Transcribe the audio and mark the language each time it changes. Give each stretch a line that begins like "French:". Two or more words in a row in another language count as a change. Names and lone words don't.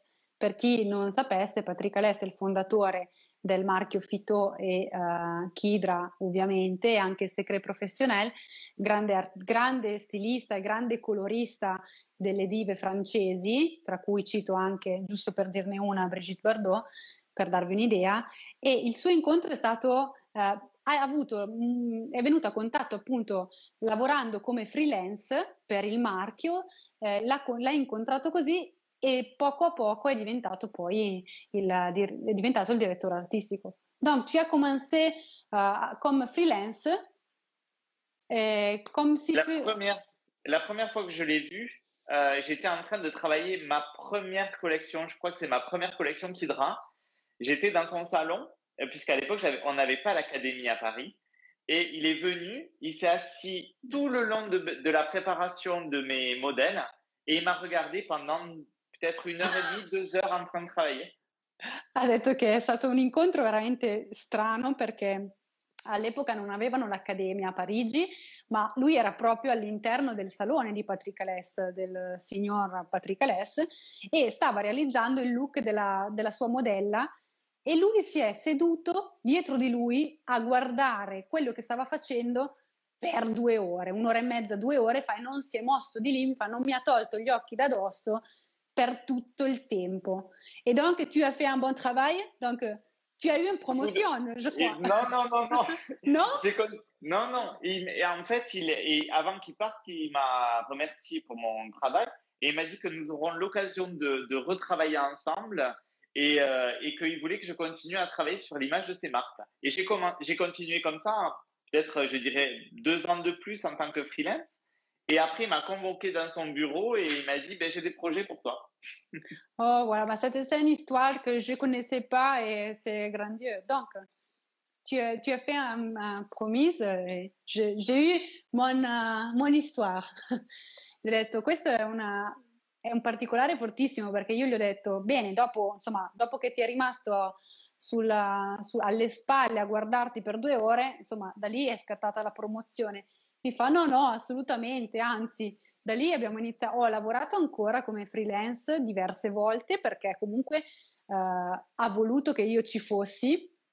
Italian: Per chi non sapesse, Patrick Alès è il fondatore del marchio Fito e Kidra, ovviamente, e anche Secret Professionnel, grande stilista e grande colorista delle dive francesi, tra cui cito anche, giusto per dirne una, Brigitte Bardot, per darvi un'idea, e il suo incontro è stato è venuto a contatto appunto lavorando come freelance per il marchio, l'ha incontrato così e poco a poco è diventato poi il direttore artistico.
French: Donc tu as commencé comme freelance, comme si la première fois que je l'ai vu, j'étais en train de travailler ma première collection, je crois que c'est ma première collection Kidra. J'étais dans son salon, puisqu'à l'époque, on n'avait pas l'académie à Paris. Et il est venu, il s'est assis tout le long de la préparation de mes modèles et il m'a regardé pendant peut-être 1 heure et demie, 2 heures en train de travailler.
Italian: Ha detto che è stato un incontro veramente strano perché all'epoca non avevano l'accademia a Parigi, ma lui era proprio all'interno del salone di Patrick Alès, del signor Patrick Alès, e stava realizzando il look della sua modella e lui si è seduto dietro di lui a guardare quello che stava facendo per 2 ore, 1 ora e mezza, 2 ore, e non si è mosso di lì, non mi ha tolto gli occhi da dosso per tutto il tempo.
French: Et donc, tu as fait un bon travail, donc tu as eu une promotion, je crois. Non? Non. Et en fait, avant qu'il parte, il m'a remercié pour mon travail et il m'a dit que nous aurons l'occasion de retravailler ensemble et qu'il voulait que je continue à travailler sur l'image de ces marques. Et j'ai continué comme ça, peut-être, je dirais, 2 ans de plus en tant que freelance. Et après, il m'a convoqué dans son bureau et il m'a dit, j'ai des projets pour toi. Oh, voilà, c'est une histoire que je ne connaissais pas et c'est grandiose. Donc, tu as fait un promise et j'ai eu mon histoire.
Italian: Gli ho detto, questo è un particolare fortissimo perché io gli ho detto, bene, dopo che ti è rimasto alle spalle a guardarti per 2 ore, insomma, da lì è scattata la promozione. Mi fa no, no, assolutamente, anzi, da lì abbiamo iniziato, ho lavorato ancora come freelance diverse volte perché comunque ha voluto che io ci fossi.